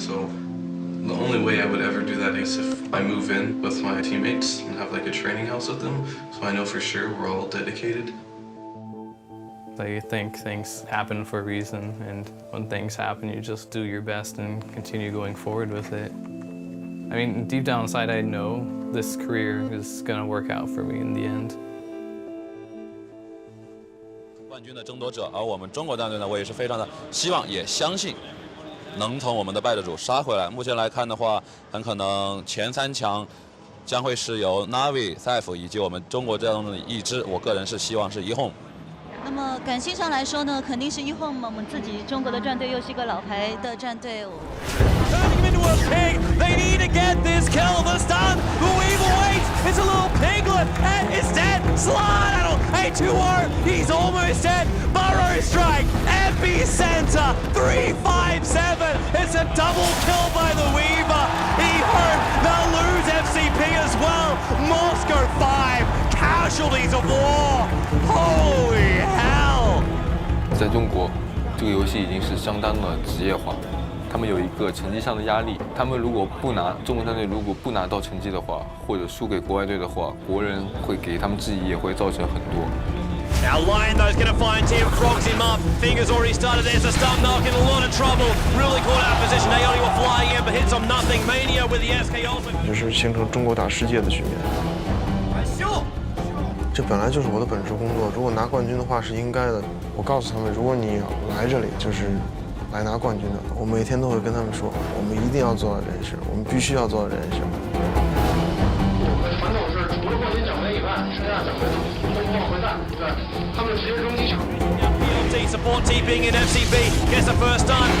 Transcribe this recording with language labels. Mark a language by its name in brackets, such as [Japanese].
[English] So the only way I would ever do that is if I move in with my teammates and have like a training house with them, so I know for sure we're all dedicated. I think things happen for a reason, and when things happen, you just do your best and continue going forward with it. I mean, deep down inside, I know this career is going to work out for me in the end. [Chinese] 冠军的争夺者，而我们中国战队呢，我也是非常的希望，也相信能从我们的败者组杀回来。目前来看的话，很可能前3强将会是由 Navi、SCYTHE 以及我们中国战队的一支，我个人是希望是 EHOME。那么感性上来说呢，肯定是 EHOME， 我们自己中国的战队又是一个老牌的战队。 [English] Turning him into a pig, they need to get this kill. The stun, the weave awaits. It's a little piglet, and it's dead. Slide, a 2-0. He's almost dead. Burrow strike, epicenter, 357. It's a double kill by the Weaver. EHOME, they'll lose FCP as well. Moscow 5, casualties of war. Holy hell! [Chinese] 在中国，这个游戏已经是相当的职业化。他们有一个成绩上的压力，他们如果不拿中国战队如果不拿到成绩的话，或者输给国外队的话，国人会给他们质疑，也会造成很多。 [English] Now Lion though's gonna find Tim, frogs him up. Fingers already started. There's a stun knock in a lot of trouble. Really caught out of position. Aoni were flying in, but hits on nothing. Mania with the SK ultimate. [Chinese] 就是形成中国打世界的局面。这本来就是我的本职工作，如果拿冠军的话是应该的。我告诉他们，如果你来这里就是。来拿冠军的，我每天都会跟他们说，我们一定要做到这件事，我们必须要做到这件事。我们传统是除了冠军奖杯以外，剩下奖杯都不往回带，对，他们直接扔机场。 [English] PLT support TPing in FCB gets the first stun.